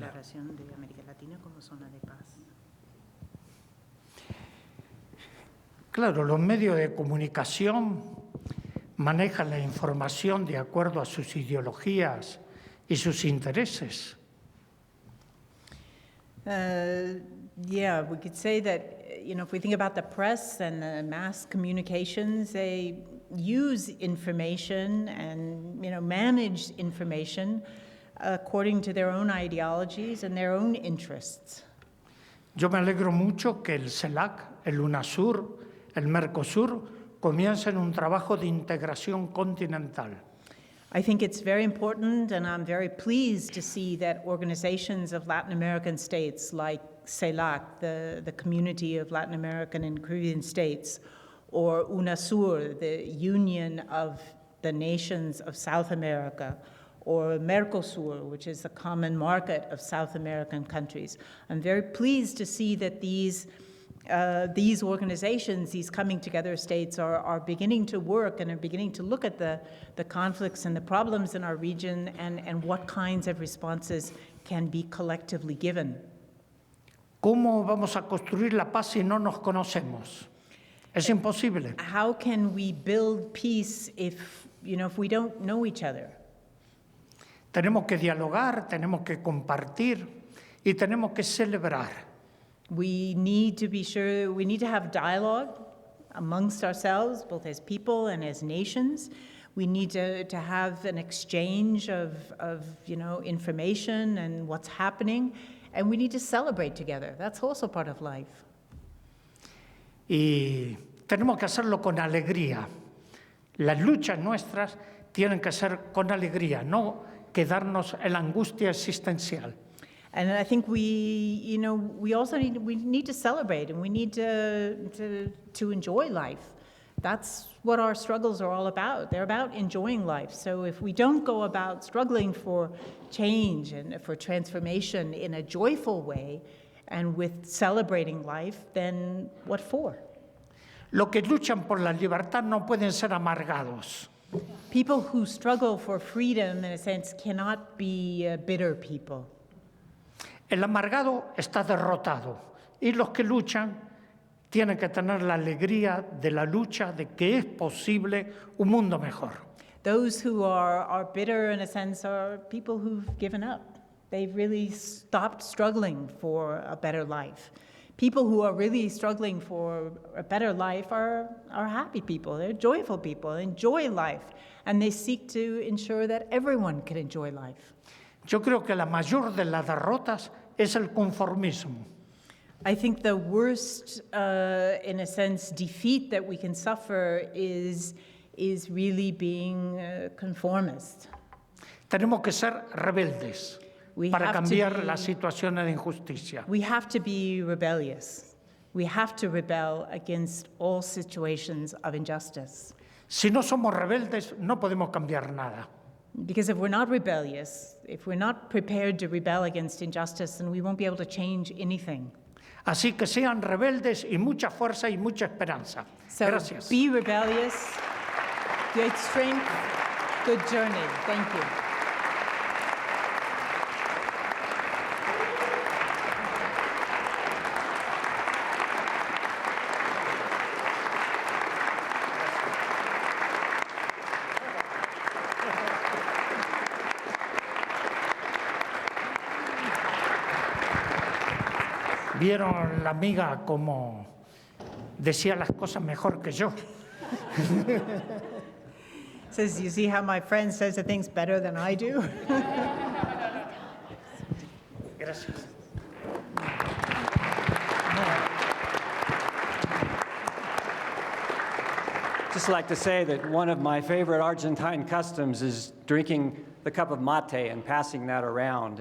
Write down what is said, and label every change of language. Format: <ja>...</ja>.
<es>declaración de América Latina como zona de paz. Claro, los medios de comunicación manejan la información de acuerdo a sus ideologías y sus intereses.</es> <en>Yeah, we could say that, if we think about the press and the mass communications, they use information and, manage information according to their own ideologies and their own interests.</en> <es>Yo me alegro mucho que el CELAC, el UNASUR, el Mercosur comiencen un trabajo de integración continental.</es> <en>I think it's very important, and I'm very pleased to see that organizations of Latin American states like CELAC, the Community of Latin American and Caribbean States, or UNASUR, the Union of the Nations of South America, or Mercosur, which is the common market of South American countries. I'm very pleased to see that these organizations, these coming together states, are beginning to work and are beginning to look at the conflicts and the problems in our region and what kinds of responses can be collectively given.</en> <es>¿Cómo vamos a construir la paz si no nos conocemos? Es imposible.</es> <en>How can we build peace if we don't know each other?</en> <es>Tenemos que dialogar, tenemos que compartir y tenemos que celebrar.</es> <en>We need to have dialogue amongst ourselves, both as people and as nations. We need to have an exchange of information and what's happening, and we need to celebrate together. That's also part of life.</en> <es>Y tenemos que hacerlo con alegría. Las luchas nuestras tienen que ser con alegría, no quedarnos en la angustia existencial.</es> <en>And I think we also need to celebrate, and we need to enjoy life. That's what our struggles are all about. They're about enjoying life. So if we don't go about struggling for change and for transformation in a joyful way and with celebrating life, then what for?</en> <es>Los que luchan por la libertad no pueden ser amargados.</es> <en>People who struggle for freedom, in a sense, cannot be bitter people.</en> <es>El amargado está derrotado y los que luchan tienen que tener la alegría de la lucha de que es posible un mundo mejor.</es> <en>Those who are bitter, in a sense, are people who've given up. They've really stopped struggling for a better life. People who are really struggling for a better life are happy people. They're joyful people, enjoy life, and they seek to ensure that everyone can enjoy life.</en> <es>Yo creo que la mayor de las derrotas es el conformismo.</es> <en>I think the worst, in a sense, defeat that we can suffer is really being conformist.</en> <es>Tenemos que ser rebeldes</es> <en>We</en> <es>para</es> <en>have to</en> <es>cambiar</es> <en>be-</en> <es>las situaciones de injusticia.</es> <en>We have to be rebellious. We have to rebel against all situations of injustice.</en> <es>Si no somos rebeldes, no podemos cambiar nada.</es> <en>Because if we're not rebellious, if we're not prepared to rebel against injustice, then we won't be able to change anything.</en> <es>Así que sean rebeldes y mucha fuerza y mucha esperanza.</es> <en>So</en> <es>Gracias.</es> <en>be rebellious, great strength, good journey. Thank you.</en> <es>Vieron la amiga como decía las cosas mejor que yo.</es> <en>Says, you see how my friend says the things better than I do?</en> <es>Gracias.</es> <en>Just like to say that one of my favorite Argentine customs is drinking the cup of mate and passing that around.</en>